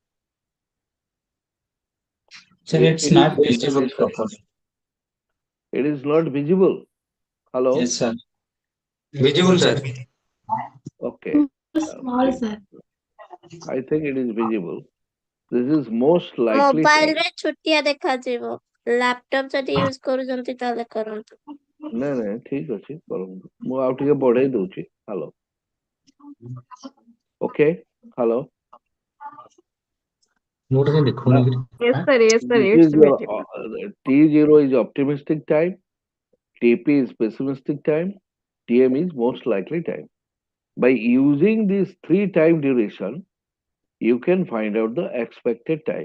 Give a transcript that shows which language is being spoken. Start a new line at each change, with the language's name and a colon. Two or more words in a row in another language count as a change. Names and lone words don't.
English: Sir, It, it's it is not visible properly. it is not visible. Hello? Yes, sir. Visible, sir. Okay. Small, Okay. sir. I think it is visible. This is most likely
Odia: ମୋବାଇଲ
English: time.
Odia: ରେ ଛୋଟିଆ ଦେଖାଯିବ ଲାପଟପ ଯଦି ୟୁଜ କରୁଛନ୍ତି ତାହେଲେ କରନ୍ତୁ ନାଇଁ ନାଇଁ ଠିକ ଅଛି କରନ୍ତୁ ମୁଁ ଆଉ ଟିକେ ବଢେଇ ଦଉଛି
English: hello okay hello Yes, sir. Yes, sir. this It's is your visible. T0 is optimistic time, TP is pessimistic time, TM is most likely time. By using these three time duration, you can find out the expected time.